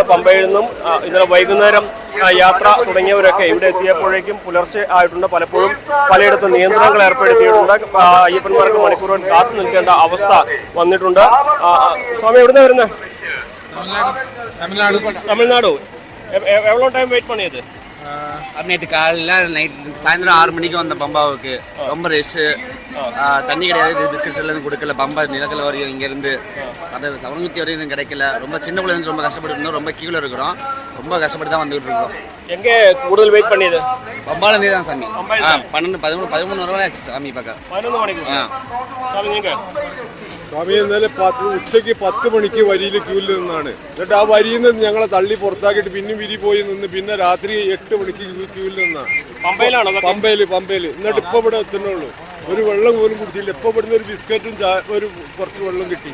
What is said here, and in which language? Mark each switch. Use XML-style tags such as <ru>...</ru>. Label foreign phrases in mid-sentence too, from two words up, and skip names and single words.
<ml>പമ്പയിൽ നിന്നും ഇന്നലെ വൈകുന്നേരം യാത്ര തുടങ്ങിയവരൊക്കെ ഇവിടെ എത്തിയപ്പോഴേക്കും പുലർച്ചെ ആയിട്ടുണ്ട്. പലപ്പോഴും പലയിടത്തും നിയന്ത്രണങ്ങൾ ഏർപ്പെടുത്തിയിട്ടുണ്ട്. അയ്യപ്പന്മാർക്ക് മണിക്കൂറുകൾ കാത്തു നിൽക്കേണ്ട അവസ്ഥ വന്നിട്ടുണ്ട്. സ്വാമി എവിടുന്ന വരുന്നത്? തമിഴ്നാട്.</ml> <ta>எவ்வளோ</ta> <en>time wait</en> <ta>பண்ணியது? நேற்று காலையில் சாயந்தரம் 6 மணிக்கு வந்த பம்பாவுக்கு. ரொம்ப ரஷ்ஷு, தண்ணி கிடையாது, பிஸ்கட்ஸ் எல்லாம் கொடுக்கல. பம்பா நிலக்கல் வரையும் இங்கேருந்து அதை சவணங்குத்தி வரையும் எதுவும் கிடைக்கல. ரொம்ப சின்ன பிள்ளைங்க ரொம்ப கஷ்டப்பட்டு இருந்தோம். ரொம்ப கீழே இருக்கிறோம். ரொம்ப கஷ்டப்பட்டு தான் வந்துகிட்டு இருக்கோம். எங்கே கூடுதல் வெயிட் பண்ணியது? பம்பாலேருந்தே தான் சாமி. 13 வரை ஆச்சு சாமி பார்க்க. 11 மணிக்கு. சாமி நீங்கள்?</ta> <ml>സ്വാമി ഇന്നലെ ഉച്ചയ്ക്ക് 10 മണിക്ക് വരിയിൽ ക്യൂവിൽ നിന്നാണ്. എന്നിട്ട് ആ വരിയിൽ നിന്ന് ഞങ്ങളെ തള്ളി പുറത്താക്കിയിട്ട് പിന്നെ വിരി പോയി നിന്ന് പിന്നെ രാത്രി 8 മണിക്ക് ക്യൂവിൽ നിന്നാണ്. പമ്പയിൽ. എന്നിട്ട് ഇപ്പൊ ഇവിടെ എത്തുന്നുള്ളൂ. ഒരു വെള്ളം പോലും കുടിച്ചില്ല. ഇപ്പൊ ഇവിടുന്ന് ഒരു ബിസ്ക്കറ്റും ഒരു കുറച്ച് വെള്ളം കിട്ടി.</ml>